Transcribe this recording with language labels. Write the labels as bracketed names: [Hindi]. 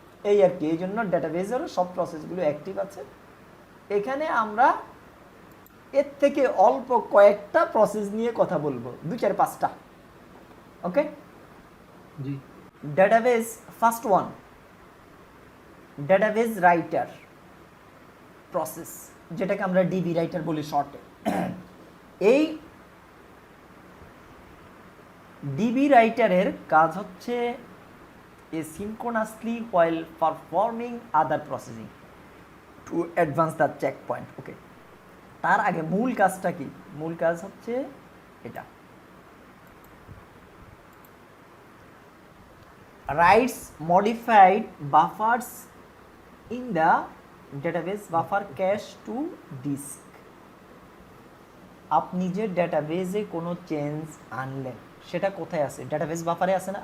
[Bangla] এই আর কি, এই জন্য ডেটাবেজেরও সব প্রসেসগুলো অ্যাক্টিভ আছে। এখানে আমরা এর থেকে অল্প কয়েকটা প্রসেস নিয়ে কথা বলবো, 2-4-5টা। ওকে, জি। Database first one, database writer process, যেটাকে আমরা ডিবি রাইটার বলি শর্টে। এই ডিবি রাইটারের কাজ হচ্ছে [English] asynchronously while performing other processing to advance the checkpoint. [Bangla] ওকে, তার আগে মূল কাজটা কি? মূল কাজ হচ্ছে এটা, [English] writes modified buffers in the database buffer cache to disk. [Bangla] আপনি যে ডেটাবেজে কোনো চেঞ্জ আনলেন সেটা কোথায় আছে? ডেটাবেস বাফারে আছে না?